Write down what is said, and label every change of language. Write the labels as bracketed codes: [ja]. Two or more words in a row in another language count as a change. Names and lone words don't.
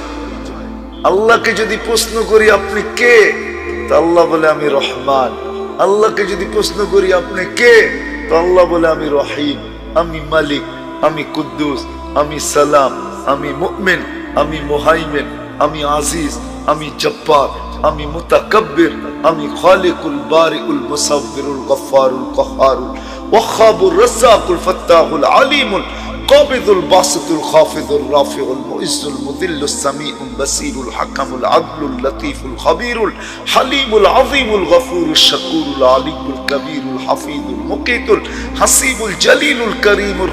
[bn] আল্লাহকে যদি প্রশ্ন করি আপনি কে, তো আল্লাহ বলে আমি রহমান। আল্লাহকে যদি প্রশ্ন করি আপনি কে, তো আল্লাহ বলে আমি রহিম, আমি মালিক, আমি কুদ্দুস, আমি সালাম, আমি মুমিন, আমি মুহাইমিন, আমি আজিজ, আমি জব্বার, আমি মুতাকাব্বির, [ar] আমি الخالقُ البارئُ المصوّرُ الغفّارُ القهّارُ الوهّابُ الرزّاقُ الفتّاحُ العليمُ القابضُ الباسطُ الخافضُ الرافعُ المعزُّ المذلُّ السميعُ البصيرُ الحكمُ العدلُ اللطيفُ الخبيرُ الحليمُ العظيمُ الغفورُ الشكورُ العليُّ الكبيرُ الحفيظُ المقيتُ الحسيبُ الجليلُ الكريمُ